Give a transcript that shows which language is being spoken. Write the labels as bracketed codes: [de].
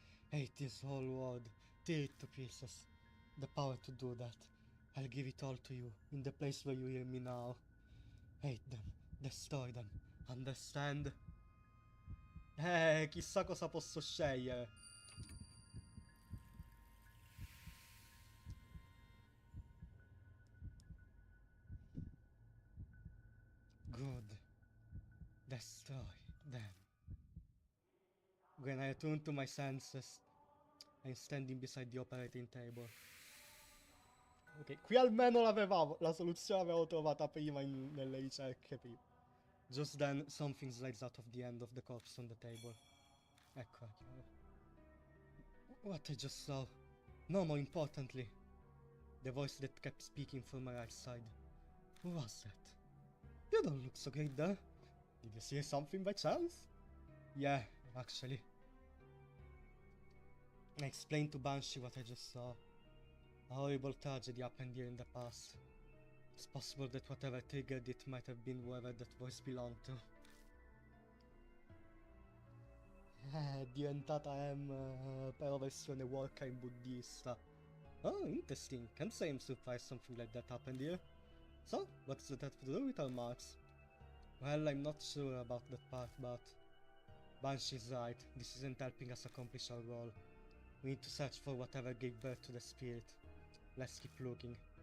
[en] Hate this whole world. Tear it to pieces. The power to do that. I'll give it all to you, in the place where you hear me now. Hate them. Destroy them. Understand? [it] Chissà cosa posso scegliere. [en] Good. Destroy them. When I return to my senses, I'm standing beside the operating table. [it] Ok, qui almeno l'avevamo, la soluzione l'avevo trovata prima nelle ricerche prima. [en] Just then, something slides out of the end of the corpse on the table. [it] Ecco, è chiaro. [en] What I just saw. No, more importantly, the voice that kept speaking from my right side. Who was that? You don't look so great there. Did you see something by chance? Yeah, actually. I explained to Banshee what I just saw. A horrible tragedy happened here in the past. It's possible that whatever triggered it might have been whoever that voice belonged to. [it] È diventata però versione warcrime buddista. [en] Oh, interesting. Can't say I'm surprised something like that happened here. So, what does that have to do with our marks? Well, I'm not sure about that part, but... Banshee's right. This isn't helping us accomplish our goal. We need to search for whatever gave birth to the spirit. Let's keep looking.